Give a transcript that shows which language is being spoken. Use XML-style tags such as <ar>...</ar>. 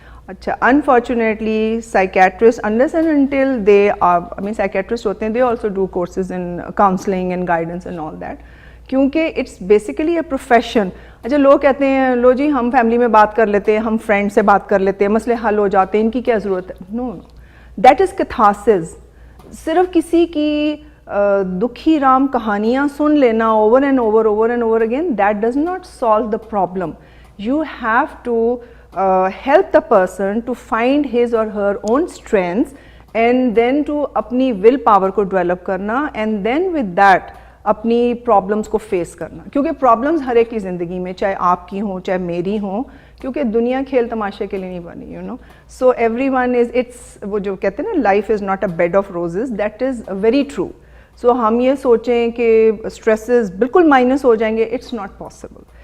<en>اچھا, unfortunately psychiatrist unless and until they are,</en> <ur>psychiatrist ہوتے ہیں,</ur> <en>they also do courses in counseling and guidance and all that,</en> <ur>کیونکہ</ur> <en>It's basically a profession.</en> <ur>اچھا, لوگ کہتے ہیں لو جی ہم فیملی میں بات کر لیتے ہیں, ہم فرینڈ سے بات کر لیتے ہیں, مسئلے حل ہو جاتے ہیں, ان کی کیا ضرورت ہے.</ur> <en>No, that is catharsis.</en> <ur>صرف کسی کی دکھی رام کہانیاں سن لینا</ur> <en>Over and over again, that does not solve the problem. You have to help the person to find his or her own strengths, and then to</en> <ur>اپنی</ur> <en>will power</en> <ur>کو develop کرنا,</ur> <en>and then with that اپنی problems کو face کرنا.</en> <ur>کیونکہ problems ہر ایک کی زندگی میں, چاہے آپ کی ہوں چاہے میری ہوں, کیونکہ دنیا کھیل تماشے کے لیے نہیں بنی,</ur> <en>so everyone is, it's</en> <ur>وہ جو کہتے ہیں نا</ur> <en>life is not a bed of roses, that is very true.</en> <ur>so ہم یہ سوچیں کہ stresses بالکل minus ہو جائیں گے,</ur> <en>it's not possible.</en>